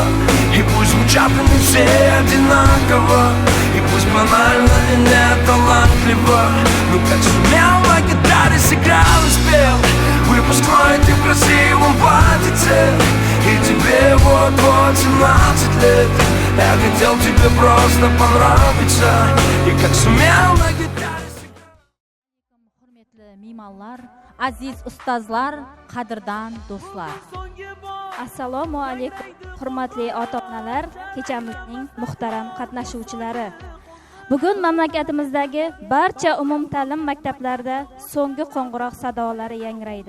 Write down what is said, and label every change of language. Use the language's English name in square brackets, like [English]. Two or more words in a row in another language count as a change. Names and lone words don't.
[Russian] И пусть звучат они все одинаково, и пусть банально и не талантливо, но как сумел на гитаре сыграл и спел выпускной ты в красивом платьице. И тебе вот-вот 17 лет. Я хотел тебе просто понравиться, и как сумел на гитаре сыграл. [Uzbek] Hurmatli mehmonlar, aziz ustozlar, qadrdon do'stlar. Assalomu alaykum, hurmatli ota-onalar, kechamizning muhtaram qatnashuvchilari. Bugun mamlakatimizdagi barcha umumta'lim maktablarida so'nggi qo'ng'iroq sadolari yangraydi.